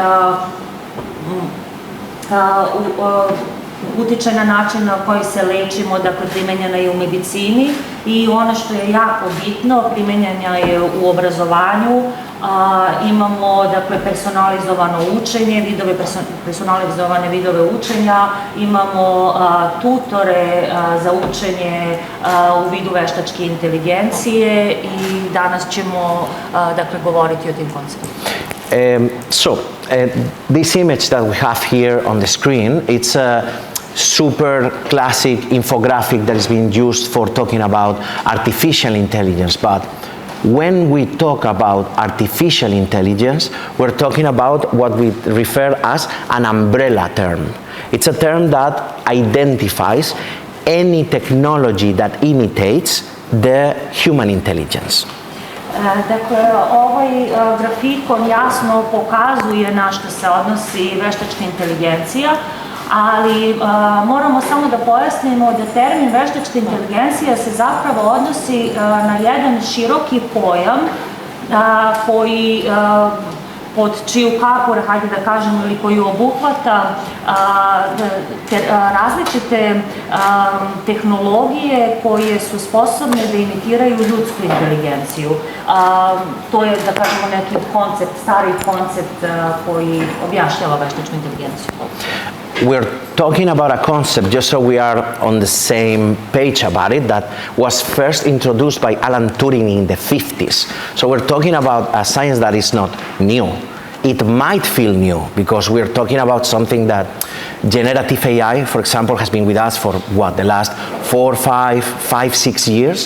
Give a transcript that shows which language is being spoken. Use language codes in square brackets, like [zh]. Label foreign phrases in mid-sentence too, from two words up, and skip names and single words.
[sr] utiče na način na koji se lečimo, dakle primenjena je u medicini i ono što je jako bitno, primenjena je u obrazovanju, imamo dakle personalizovano učenje, personalizovane vidove učenja, imamo tutore za učenje u vidu veštačke inteligencije i danas ćemo dakle govoriti o tim konceptima. [en] This image that we have here on the screen, it's a super classic infographic that is being used for talking about artificial intelligence. But when we talk about artificial intelligence, we're talking about what we refer as an umbrella term. It's a term that identifies any technology that imitates the human intelligence. [sr] Dakle, ovaj grafikon jasno pokazuje na što se odnosi veštačka inteligencija, ali moramo samo da pojasnimo da termin veštačka inteligencija se zapravo odnosi na jedan široki pojam koji pod čiju kapu, hajde da kažemo, ili koju obuhvata različite tehnologije koje su sposobne da imitiraju ljudsku inteligenciju. To je, da kažemo, neki koncept, stari koncept koji objašnjava veštačku inteligenciju. [en] We're talking about a concept, just so we are on the same page about it, that was first introduced by Alan Turing in the 50s. So we're talking about a science that is not new. It might feel new because we're talking about something that generative AI, for example, has been with us for what, the last 4, 5, 6 years.